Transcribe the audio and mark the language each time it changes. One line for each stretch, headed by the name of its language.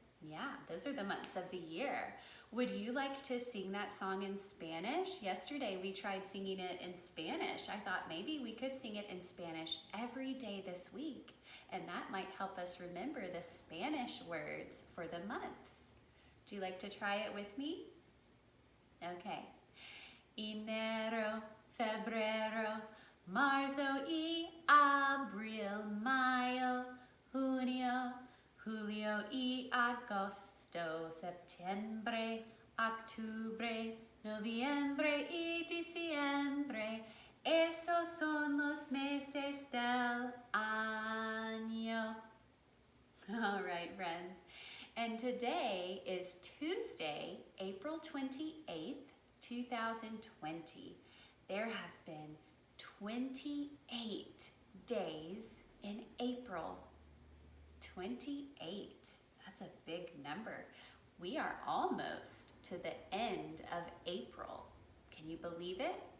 English: Yeah, those are the months of the year. Would you like to sing that song in Spanish? Yesterday we tried singing it in Spanish. I thought maybe we could sing it in Spanish every day this week, and that might help us remember the Spanish words for the months. Do you like to try it with me? Okay.
Spanish: Enero, febrero, marzo y abril, mayo, junio, julio y agosto, septiembre, octubre, noviembre y diciembre. Esos son los meses del año.
English: All right, friends. And today is Tuesday, April 28th, 2020. There have been 28 days in April. 28. That's a big number. We are almost to the end of April. Can you believe it?